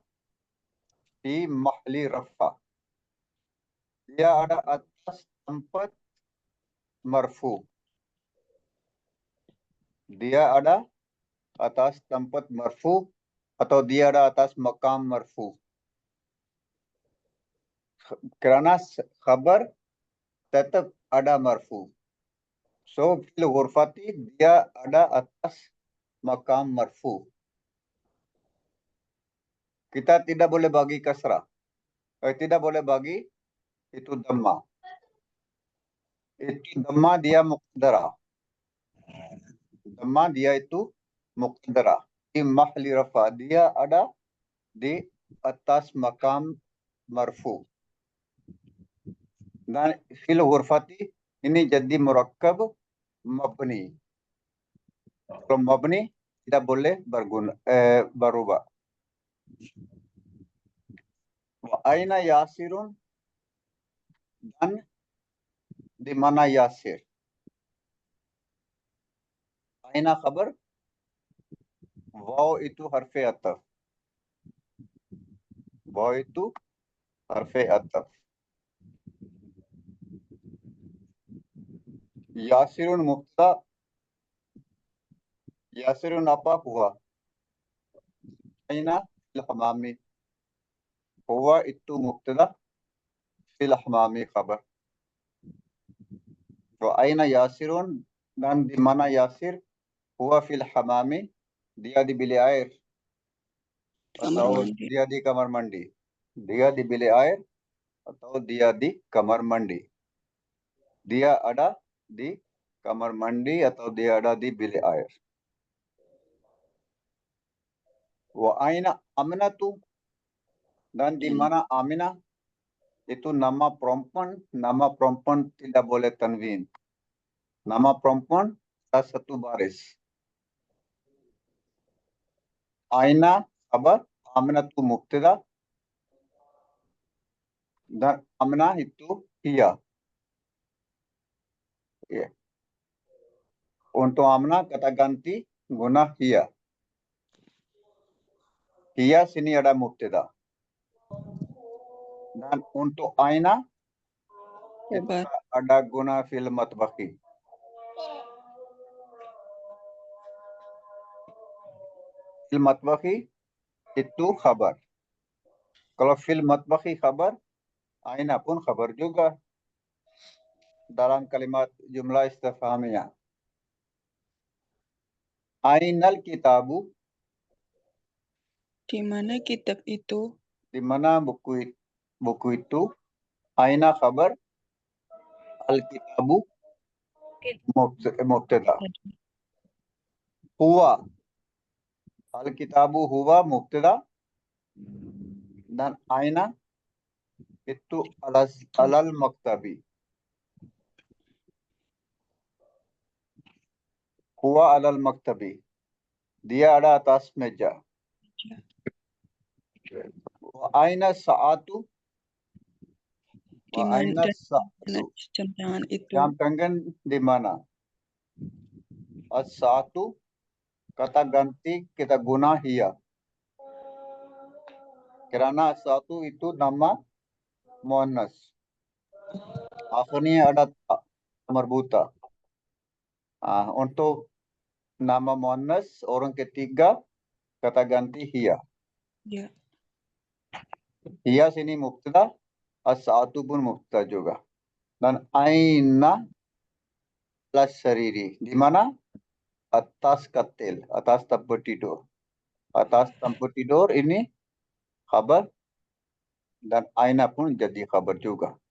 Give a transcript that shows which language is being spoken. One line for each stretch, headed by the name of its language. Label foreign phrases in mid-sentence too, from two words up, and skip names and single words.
Arabic: في محل رفع.
Malay: Dia ada atas tempat marfu. Dia ada atas tempat marfu atau dia ada atas makam marfu. Kerana khabar tetap ada marfu. So
Arabic: في الغرفة
Malay: dia ada atas makam marfu. Kita tidak boleh bagi kasrah. Tidak boleh bagi itu dhamma. Itu dhamma dia muqaddara. Dhamma dia itu muqaddara.
Arabic: في محل رفع.
Malay: Dia ada di atas makam marfu. Dan
Arabic: في الغرفة
Malay: ini jadi
Arabic: مركب مبني.
Malay: Kalau mabni tidak boleh berubah.
Arabic: وأين ياسر,
Malay: dan di mana Yasir? Aina khabar, waw itu
Arabic: حرف عطف.
Malay: Waw itu
Arabic: حرف عطف.
Malay: Yasirun mubtada.
Arabic: Yasirun apa? هو. أين في الحمام.
Malay: Huwa itu mubtada,
Arabic: في الحمام
Malay: khabar.
Arabic: وأين ياسر,
Malay: dan di mana Yasir?
Arabic: هو في الحمام.
Malay: Dia di bilik air. Kamar Atau mandi. dia di kamar mandi. Dia di bilik air atau dia di kamar mandi. Dia ada di kamar mandi atau dia ada di bilik air.
Arabic: وأين أمينة,
Malay: dan di mana Aminah? Itu nama perempuan. Nama perempuan tidak boleh tanwin. Nama perempuan satu baris. Aina khabar, Aminatu mubtada, dan Aminah itu hiya. Ya. Untuk Aminah kata ganti guna hiya. Hiya sini ada mubtada. Dan untuk Aina Khabar. ada guna
Arabic: في المطبخ. في المطبخ
Malay: itu khabar. Kalau
Arabic: في المطبخ
Malay: khabar, Aina pun khabar juga dalam kalimat
Arabic: جملة استفهامية. أين الكتاب,
Malay: Di mana kitab itu? di mana buku itu? Aina khabar,
Arabic: الكتاب
Malay: mubtada. Huwa,
Arabic: الكتاب
Malay: huwa mubtada, dan aina itu
Arabic: على المكتب. هو على المكتب.
Malay: Dia ada atas meja.
Arabic: وأين الساعة.
Malay: Di
Arabic: Wa
Malay: mana
Arabic: أين الساعة.
Malay: jam tangan itu? Jam tangan di mana? As-sa'atu kata ganti kita guna hiya. Karena as-sa'atu itu nama muannas. Akhirnya ada ta marbuta. Untuk nama muannas orang ketiga kata ganti hiya. Ya. Hiya sini mubtada, as-sa'atu pun mubtada juga. Dan aina plus sariri. Di mana? Atas katil, atas tempat tidur. Atas tempat tidur ini khabar, dan aina pun jadi khabar juga.